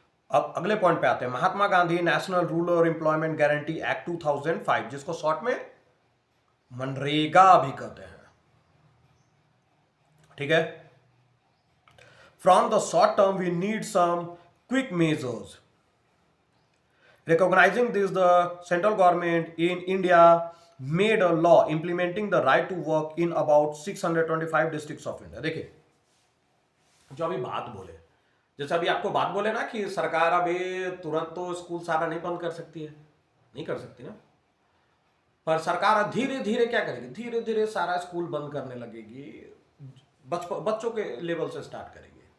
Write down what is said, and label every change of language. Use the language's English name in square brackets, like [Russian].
[Hindi] अब अगले पॉइंट पे आते हैं, Mahatma Gandhi national rural employment guarantee act 2005, जिसको शॉर्ट में मनरेगा भी कहते हैं, ठीक है। [English] From the short term we need some quick measures. Recognizing this, the central government in India made a law implementing the right to work in about 625 districts of India. [Hindi] देखिए, जो अभी बात बोले, जैसे अभी आपको बात बोले ना कि सरकार अभी तुरंत तो स्कूल सारा नहीं बंद कर सकती है, नहीं कर सकती ना, पर सरकार धीरे धीरे क्या करेगी, धीरे धीरे सारा स्कूल बंद करने लगेगी, बच्चों के लेवल से स्टार्ट करेगी।